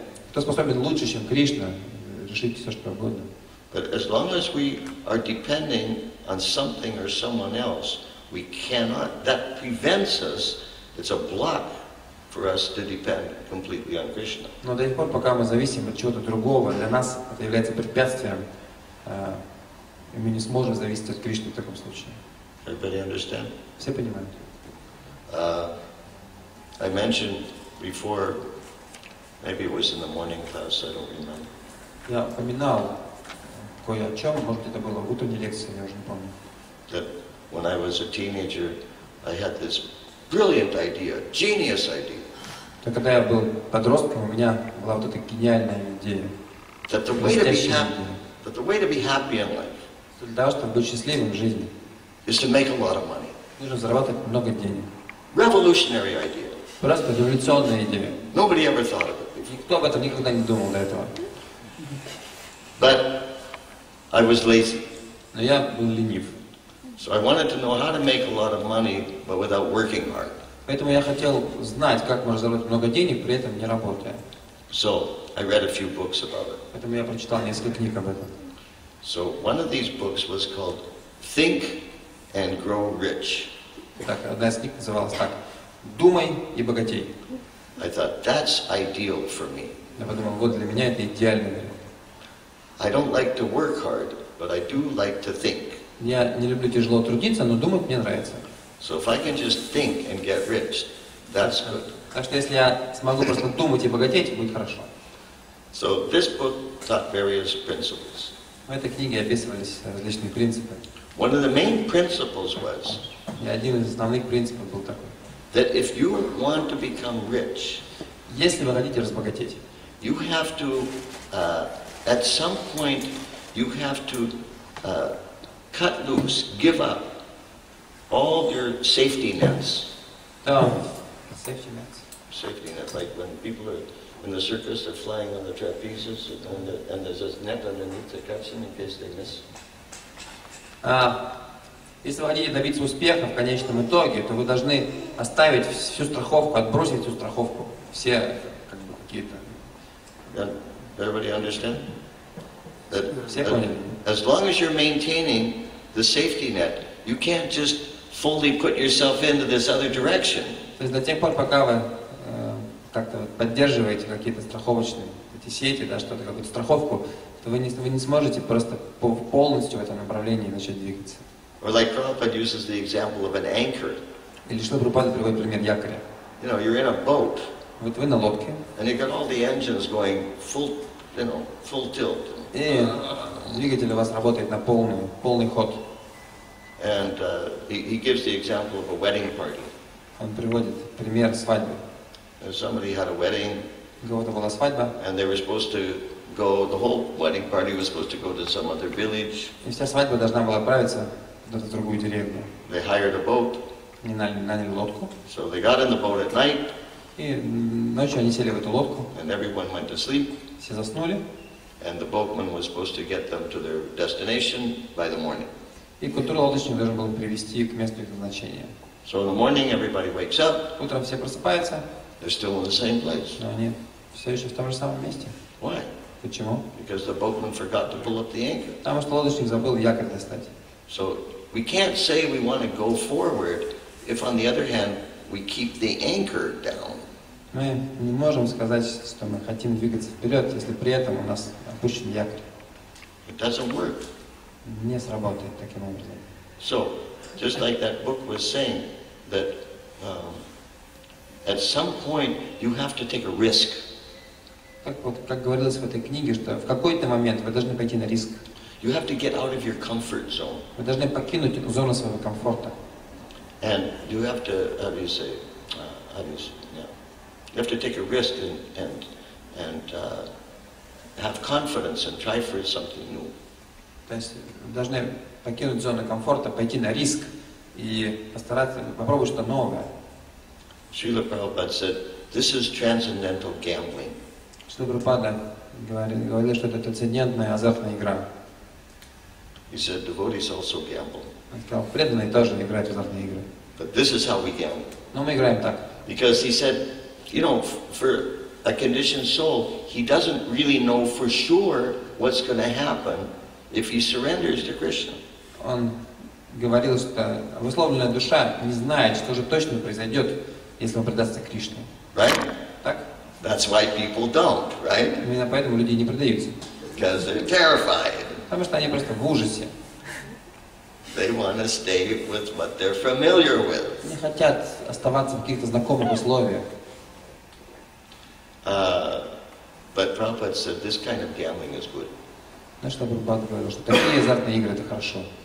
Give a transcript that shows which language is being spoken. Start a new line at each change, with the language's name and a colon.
Russian: Кто способен лучше, чем Кришна, решить все, что угодно.
English: But as long as we are depending on something or someone else, we cannot, that prevents us, it's a block for us to depend completely on Krishna.
Russian: Но до тех пор, пока мы зависим от чего-то другого, для нас это является препятствием, и мы не сможем зависеть от Кришны в таком случае.
English: Everybody understand?
Russian: Все понимают?
English: I mentioned before, maybe it was in the morning class, I don't remember.
Russian: Я упоминал кое о чем, может это было в утренней лекции, я уже не помню.
English: That when I was a teenager, I had this brilliant idea, genius idea.
Russian: То когда я был подростком, у меня была вот эта гениальная идея.
English: That the way to be happy in life
Russian: Для того, чтобы быть счастливым в жизни,
English: is to make a lot of money.
Russian: нужно зарабатывать много денег.
English: Revolutionary idea.
Russian: Просто революционная идея.
English: Nobody ever thought of it before.
Russian: Никто об этом никогда не думал до этого.
English: But I was lazy.
Russian: Но я был ленив.
English: So I wanted to know how to make a lot of money, but without working hard.
Russian: Поэтому я хотел знать, как можно заработать много денег, при этом не работая.
English: So I read a few books about it.
Russian: Поэтому я прочитал несколько книг об этом.
English: So one of these books was called Think and Grow Rich.
Russian: Так, одна из книг называлась так: «Думай и богатей».
English: I thought, that's ideal for me.
Russian: Я подумал, вот для меня это идеальный вариант.
English: I don't like to work hard, but I do like to think.
Russian: Я не люблю тяжело трудиться, но думать мне нравится.
English: So if I can just think and get rich, that's good.
Russian: Так что если я смогу просто думать и богатеть, будет хорошо.
English: So this book taught various principles.
Russian: В этой книге описывались различные принципы.
English: One of the main principles was
Russian: И один из основных принципов был такой:
English: that if you want to become rich,
Russian: если вы хотите разбогатеть,
English: you have to at some point you have to cut loose, give up all your safety nets. Safety nets. Safety net, like when people are in the circus, they're flying on the trapezes, and there's a net underneath that cuts them in case they miss.
Russian: Если вы хотите добиться успеха в конечном итоге, то вы должны оставить всю страховку, отбросить всю страховку, все как бы какие-то.
English: Everybody understand?
Russian: Все поняли?
English: As long as you're maintaining the safety net, you can't just fully put yourself into this other direction.
Russian: То есть до тех пор, пока вы как-то поддерживаете какие-то страховочные эти сети, да, что-то, какую-то страховку, то вы не сможете просто полностью в этом направлении начать двигаться.
English: Or like Prabhupada uses the example of an anchor.
Russian: Или что Прабхупада приводит пример якоря.
English: You know, you're in a boat.
Russian: Вот вы на лодке.
English: And you got all the engines going full tilt.
Russian: И двигатель у вас работает на полный ход.
English: And he gives the example of a wedding party.
Russian: Он приводит пример свадьбы.
English: Somebody had a wedding.
Russian: У кого-то была свадьба.
English: And they were supposed to go. The whole wedding party was supposed to go to some other village.
Russian: И вся свадьба должна была отправиться в другую деревню.
English: They hired a boat.
Russian: Они наняли лодку.
English: So they got in the boat at night.
Russian: И ночью они сели в эту лодку.
English: And everyone went to sleep.
Russian: Все заснули.
English: And the boatman was supposed to get them to their destination by the morning.
Russian: И к утру лодочник должен был привести к месту их назначения.
English: So in the morning everybody wakes up.
Russian: Утром все просыпаются.
English: They're still in the same place.
Russian: Но они все еще в том же самом месте.
English: Why?
Russian: Почему?
English: Because the boatman forgot to pull up the anchor.
Russian: Потому что лодочник забыл якорь достать.
English: So we can't say we want to go forward if on the other hand we keep the anchor down.
Russian: Мы не можем сказать, что мы хотим двигаться вперед, если при этом у нас опущен якорь.
English: It doesn't work.
Russian: Не сработает таким образом.
English: So, just like that book was saying, that at some point you have to take a risk.
Russian: Как говорилось в этой книге, что в какой-то момент вы должны пойти на риск.
English: You have to get out of your comfort zone.
Russian: Вы должны покинуть зону своего комфорта.
English: And you have to, you have to take a risk and have confidence and try for something new.
Russian: То есть вы должны покинуть зону комфорта, пойти на риск и постараться попробовать что-то новое.
English: Srila Prabhupada said, this is transcendental gambling.
Russian: Шрила Прабхупада говорил, что это трансцендентная азартная игра.
English: He said, devotees also gamble.
Russian: Он сказал, преданные тоже играют в азартные игры.
English: But this is how we gamble.
Russian: Но мы играем так.
English: Because he said, you know, for a conditioned soul, he doesn't really know for sure what's going to happen if he surrenders to Krishna.
Russian: Он говорил, что обусловленная душа не знает, что же точно произойдет, если он предастся Кришне.
English: Right?
Russian: Так?
English: That's why people don't, right?
Russian: Именно поэтому люди не предаются.
English: Because they're terrified.
Russian: Потому что они просто в ужасе.
English: They want to stay with what they're familiar with.
Russian: Они хотят оставаться в каких-то знакомых условиях.
English: But Prabhupada said this kind of gambling is good.
Russian: Знаешь, что Прабхупада говорил, что такие азартные игры — это хорошо.